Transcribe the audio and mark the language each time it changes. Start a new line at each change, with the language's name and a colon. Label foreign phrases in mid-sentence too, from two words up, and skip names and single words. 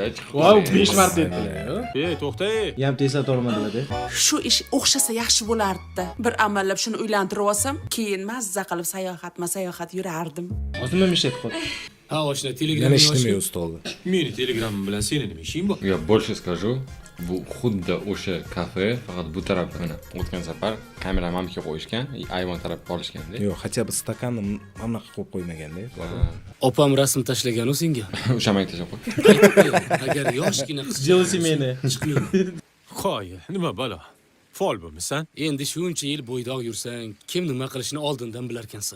Uzbek: Voy, 5 marta aytdilar. To'xta. Ham eslatolmadilar-da. Shu ish o'xshasa yaxshi bo'lardi. Bir amallab shuni uylantirib olsam, keyin mazza qilib sayohat yurardim. Hozir nima ish aytib qoldi? Ha, oshna Yana Telegramga ishlamay ustoldi. Meni Telegramim bilan seni nima ishing bor?
Russian: Я больше скажу.
Uzbek: Bu xuddi o'sha kafe, faqat bu tarafda mana o'tgan safar kamerani mamga qo'yishgan, ayvon tarafga olishganda. Yo'q,
Russian: хотя бы
Uzbek: stakanni mana qo'yib qo'ymaganda. Opam rasm tashlagan-u senga. O'sha mayga tashlab qo'y. Agar yoshgina qiz Jelsi meni. Qoyil, nima balo? Fol bo'lmisan? endi shuncha yil bo'ydoq yursang, kim nima qilishini oldindan bilarkansan.